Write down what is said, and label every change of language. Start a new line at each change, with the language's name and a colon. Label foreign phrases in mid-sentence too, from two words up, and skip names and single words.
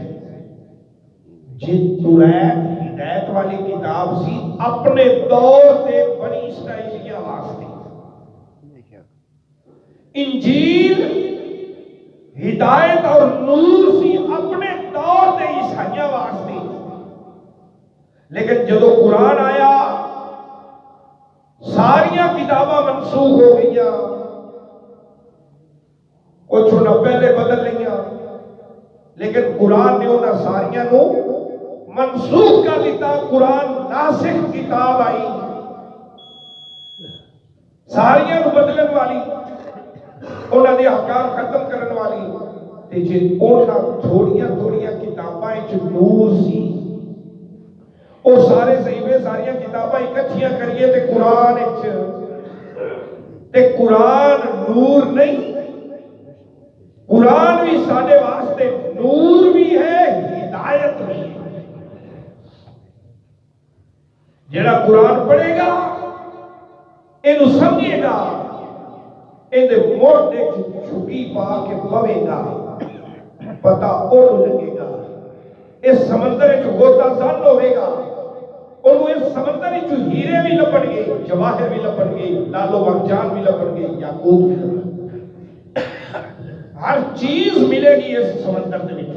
Punjabi: جی توریت ہدایت والی کتاب سی اپنے دور تے بنی اسرائیلیاں واسطے، انجیل ہدایت اور نور سی اپنے دور تے عیسائیاں واسطے، لیکن جدو قرآن آیا ساریاں کتاباں منسوخ ہو گئیاں، کچھ انہاں پہلے بدل لئیاں، لیکن قرآن نے انہاں ساریاں نو منسوخ کر دیتا۔ قرآن ناسخ کتاب آئی، ساریاں نو بدلن والی، انہاں دے احکام ختم کرن والی، تے جے انہاں تھوڑیاں تھوڑیاں کتاباں وچ نور سی، او سارے صحیفے ساریاں کتاباں اکٹھیاں کریے تے قرآن وچ، تے قرآن نور نہیں، قرآن بھی ساڈے واسطے نور بھی ہے، ہدایت بھی ہے۔ جڑا قرآن پڑھے گا اینو سمجھے گا، ایندے موڑے چھپی پا کے پوے گا، پتہ اونوں لگے گا، اس سمندر وچ غوطہ زن ہوے گا، انہوں اس سمندر وچ ہیرے بھی لبن گے، جواہر بھی لبن گے، لالو مرجان بھی لبن گے، یاقوت بھی لبن گے، ہر چیز ملے گی اس سمندر دے وچ۔